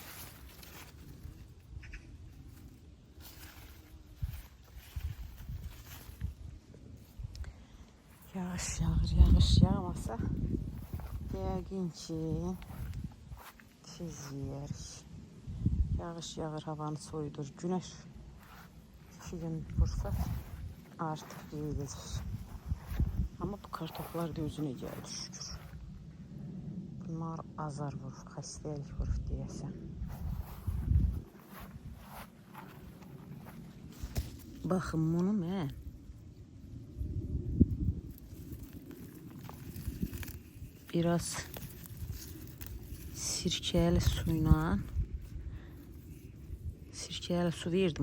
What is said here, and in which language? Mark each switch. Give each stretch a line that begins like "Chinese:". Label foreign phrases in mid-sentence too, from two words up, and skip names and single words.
Azerbaijani: Yağış yağır, yağış yağmasa yəqin ki tez yeyərik. Yağış yağır, havanı soyudur.
Turkish: Güneş 2 gün vursa artık yeyilir. Ama bu kartoflar da özüne geldi şükür.
Azerbaijani: Bunlar azar vurur, xəstəlik vurur deyəsən. Baxın bunu mən biraz sirkəli suyla su verdim.